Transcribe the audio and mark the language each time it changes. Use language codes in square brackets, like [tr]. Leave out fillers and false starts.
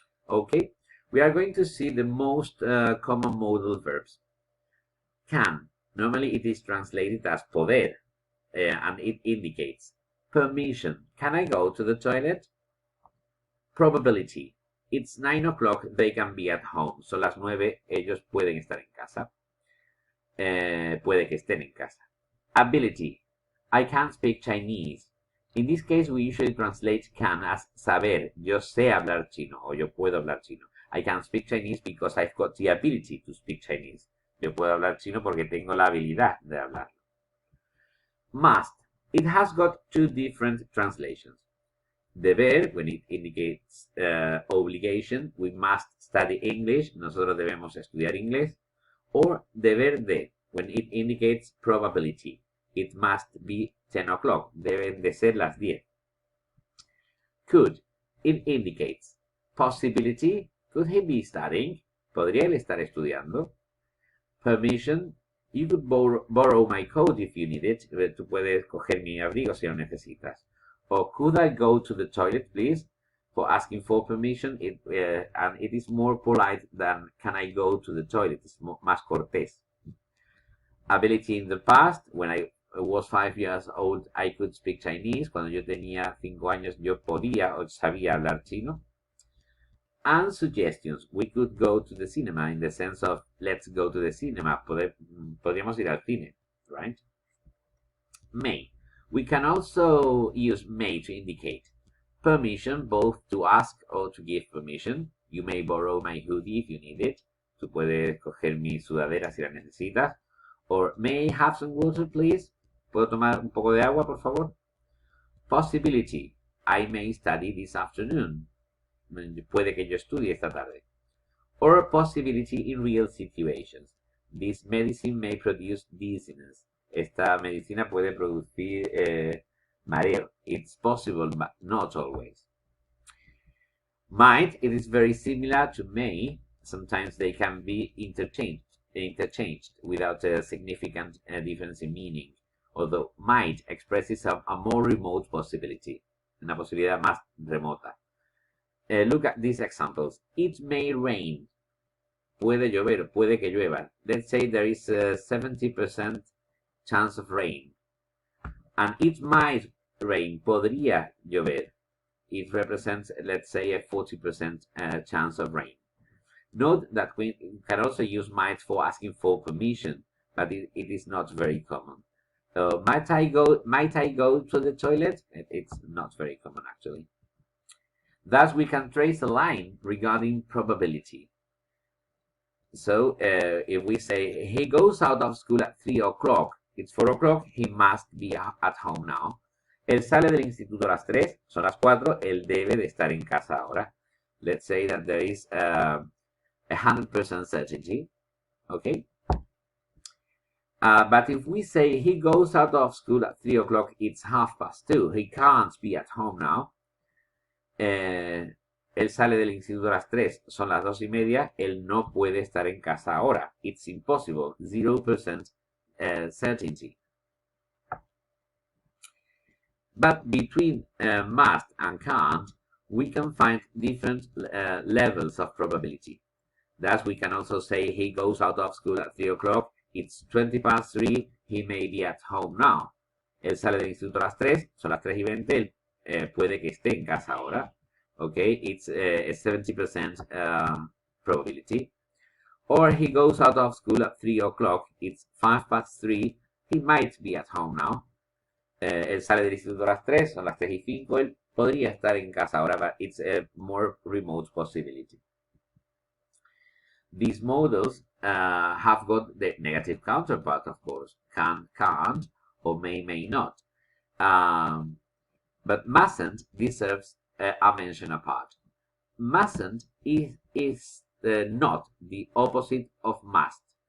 [en] Okay, we are going to see the most common modal verbs. Can, normally it is translated as poder, and it indicates permission. Can I go to the toilet? Probability. It's 9 o'clock, they can be at home. [es] Son las 9, ellos pueden estar en casa. Puede que estén en casa. [en] Ability. I can speak Chinese. In this case, we usually translate can as saber. [es] Yo sé hablar chino, o yo puedo hablar chino. [en] I can speak Chinese because I've got the ability to speak Chinese. [es] Yo puedo hablar chino porque tengo la habilidad de hablarlo. [en] Must. It has got 2 different translations. Deber, when it indicates obligation, we must study English. [es] Nosotros debemos estudiar inglés. [en] or deber de, when it indicates probability. It must be 10 o'clock. [es] Deben de ser las 10. [en] Could, it indicates possibility. Could he be studying? [es] ¿Podría él estar estudiando? [en] Permission, you could borrow my coat if you need it. [es] Tú puedes coger mi abrigo si lo necesitas. [en] Or could I go to the toilet, please? For asking for permission, and it is more polite than can I go to the toilet. It's [es] más cortés. [en] Ability in the past, when I was 5 years old, I could speak Chinese. [es] Cuando yo tenía 5 años, yo podía o sabía hablar chino. [en] And suggestions, we could go to the cinema in the sense of let's go to the cinema. [es] Podríamos ir al cine, [en] right? May. We can also use may to indicate permission, both to ask or to give permission. You may borrow my hoodie if you need it. [es] Tú puedes coger mi sudadera si la necesitas. [en] Or may I have some water, please? [es] ¿Puedo tomar un poco de agua, por favor? [en] Possibility. I may study this afternoon. [es] Puede que yo estudie esta tarde. [en] Or a possibility in real situations. This medicine may produce dizziness. [es] Esta medicina puede producir mareo. [en] It's possible, but not always. Might, it is very similar to may. Sometimes they can be interchanged without a significant difference in meaning. Although might expresses a more remote possibility. [es] Una posibilidad más remota. [en] Look at these examples. It may rain. [es] Puede llover, puede que llueva. [en] Let's say there is a 70% chance of rain. And it might rain. [es] Podría llover. [en] It represents, let's say, a 40% chance of rain. Note that we can also use might for asking for permission, but it is not very common. Might I go to the toilet? It's not very common, actually. Thus, we can trace a line regarding probability. So, if we say, he goes out of school at 3 o'clock, it's 4 o'clock, he must be at home now. [es] Él sale del instituto a las 3, son las 4, él debe de estar en casa ahora. [en] Let's say that there is 100% certainty, okay? But if we say, he goes out of school at 3 o'clock, it's 2:30, he can't be at home now. [es] Él sale del instituto a las 3, son las 2:30, él no puede estar en casa ahora. [en] It's impossible, 0% certainty. But between must and can't, we can find different levels of probability. Thus, we can also say he goes out of school at 3 o'clock, it's 3:20, he may be at home now. [es] Él sale del instituto a las 3, son las 3:20, él puede que esté en casa ahora. [en] Okay, it's a 70% probability. Or he goes out of school at 3 o'clock, it's 3:05, he might be at home now. [es] Él sale del instituto a las 3, son las 3:05, él podría estar en casa ahora, [en] but it's a more remote possibility. These models have got the negative counterpart, of course. Can, can't, or may not. But mustn't deserves a mention apart. Mustn't is not the opposite of must.